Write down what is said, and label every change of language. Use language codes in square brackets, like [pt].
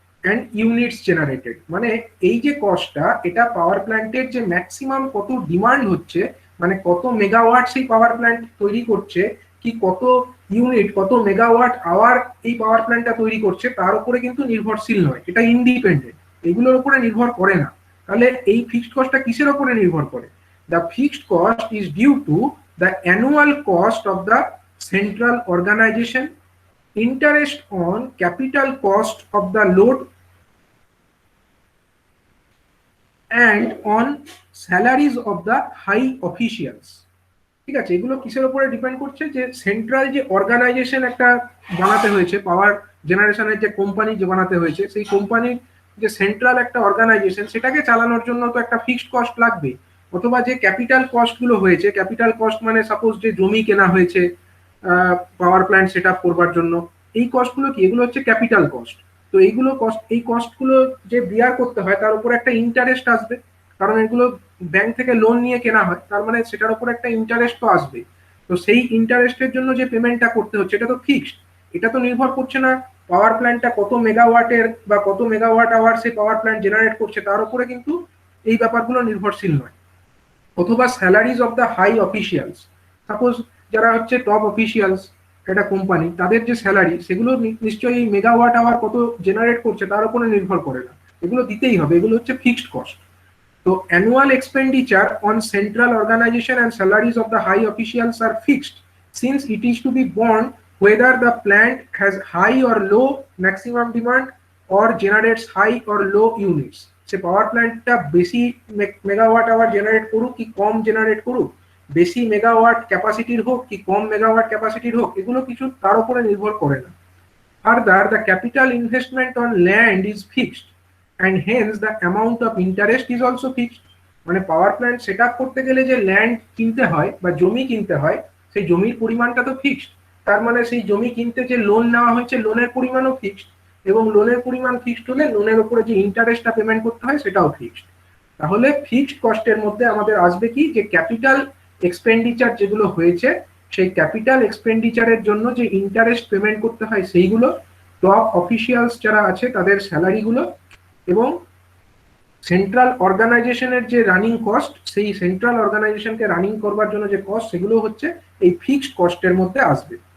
[en] and units generated, [bn] মানে এই যে কস্টটা, এটা পাওয়ার প্ল্যান্টের যে ম্যাক্সিমাম কত ডিমান্ড হচ্ছে, মানে কত মেগাওয়াট সেই পাওয়ার প্ল্যান্ট তৈরি করছে, কি কত ইউনিট কত মেগাওয়াট আওয়ার এই পাওয়ার প্ল্যান্টটা তৈরি করছে, তার উপরে কিন্তু নির্ভরশীল নয়, এটা ইন্ডিপেন্ডেন্ট, এগুলোর উপরে নির্ভর করে না। তাহলে এই ফিক্সড কস্টটা কিসের উপরে নির্ভর করে? [en] The fixed cost is due to the annual cost of the central organization, interest on capital cost of the load, and on salaries of the high officials। [bn] ঠিক আছে, এগুলো কিসের উপরে ডিপেন্ড করছে? যে সেন্ট্রাল যে অর্গানাইজেশন একটা বানাতে হয়েছে, পাওয়ার জেনারেশনের যে কোম্পানি যে বানাতে হয়েছে, সেই কোম্পানির যে সেন্ট্রাল একটা অর্গানাইজেশন, সেটাকে চালানোর জন্য তো একটা ফিক্সড কস্ট লাগবে। অথবা যে ক্যাপিটাল কস্ট গুলো হয়েছে, ক্যাপিটাল কস্ট মানে সাপোজ যে জমি কেনা হয়েছে পাওয়ার প্ল্যান্ট সেট আপ করবার জন্য, এই কস্টগুলো কি? এগুলো হচ্ছে ক্যাপিটাল কস্ট। তো এইগুলো কস্ট, এই কস্টগুলো যে বিয়ার করতে হয়, তার উপর একটা ইন্টারেস্ট আসবে, কারণ এগুলো ব্যাংক থেকে লোন নিয়ে কেনা হয়, তার মানে সেটার উপর একটা ইন্টারেস্ট তো আসবে। তো সেই ইন্টারেস্টের জন্য যে পেমেন্টটা করতে হচ্ছে, এটা তো ফিক্সড, এটা তো নির্ভর করছে না পাওয়ার প্ল্যান্টটা কত মেগাওয়াটের বা কত মেগাওয়াট আওয়ার সেই পাওয়ার প্ল্যান্ট জেনারেট করছে, তার উপরে কিন্তু এই ব্যাপারগুলো নির্ভরশীল নয়। অথবা [en] salaries of the high officials, [bn] suppose যারা হচ্ছে টপ অফিসিয়ালস একটা কোম্পানি, তাদের যে স্যালারি, সেগুলো নিশ্চয়ই মেগাওয়াট আওয়ার কত জেনারেট করছে তার উপরে নির্ভর করে না, এগুলো দিতেই হবে, এগুলো হচ্ছে ফিক্সড কস্ট। [en] তো annual expenditure on central organization and salaries of the high officials are fixed, since it is to be borne whether the plant has high or low maximum demand or generates high or low units। [bn] সে পাওয়ার প্ল্যান্টটা বেশি megawatt hour generate করুক কি কম generate করুক, বেশি megawatt ক্যাপাসিটির হোক কি কম megawatt ক্যাপাসিটির হোক, এগুলো কিছু তার উপরে নির্ভর করে না। [en] Further, the capital investment on land is fixed and hence the amount of interest is also fixed। [bn] মানে পাওয়ার প্ল্যান্ট সেট আপ করতে গেলে যে ল্যান্ড কিনতে হয় বা জমি কিনতে হয়, সেই জমির পরিমাণটা তো ফিক্সড, তার মানে সেই জমি কিনতে যে লোন নেওয়া হয়েছে, লোনের পরিমাণও ফিক্সড, এবং লোনের পরিমাণ ফিক্সড হলে লোনের উপরে যে ইন্টারেস্টটা পেমেন্ট করতে হয় সেটাও ফিক্সড। তাহলে ফিক্সড কস্টের মধ্যে আমাদের আসবে কি? যে ক্যাপিটাল এক্সপেন্ডিচার যেগুলো হয়েছে, সেই ক্যাপিটাল এক্সপেন্ডিচারের জন্য যে ইন্টারেস্ট পেমেন্ট করতে হয় সেইগুলো, টপ অফিসিয়ালস যারা আছে তাদের স্যালারিগুলো, এবং সেন্ট্রাল অর্গানাইজেশনের যে রানিং কস্ট, সেই সেন্ট্রাল অর্গানাইজেশনকে রানিং করবার জন্য যে কস্ট, সেগুলো হচ্ছে এই ফিক্সড কস্টের মধ্যে আসবে।